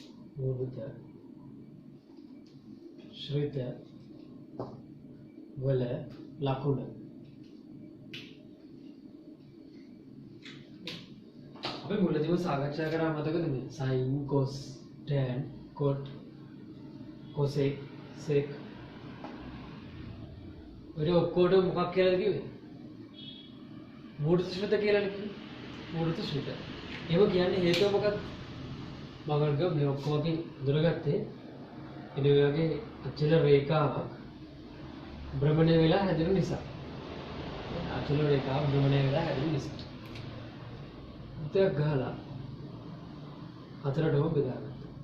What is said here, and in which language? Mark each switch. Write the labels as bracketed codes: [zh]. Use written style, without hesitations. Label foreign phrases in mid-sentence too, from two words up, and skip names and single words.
[si] මූර්ත ශ්‍රිත වල ලකුණ අපි මුලදීම සාකච්ඡා කරා මතකද මේ [en] sin cos tan cot cosec sec [si] ඔය ඔක්කොටම මොකක් කියලාද කිව්වේ මූර්ත ශ්‍රිත කියලානේ කිව්වේ මූර්ත ශ්‍රිත එහෙම කියන්නේ හේතුව මොකක්ද මම ගම මේ ඔක්කොම අපි හඳුනගත්තේ ඉතින් ඔය වගේ අචල රේඛාවක් භ්‍රමණය වෙලා හැදෙන නිසා අචල රේඛාව භ්‍රමණය වෙලා හැදෙන නිසා උත්තරයක් ගහලා හතරටම බෙදාගත්තා.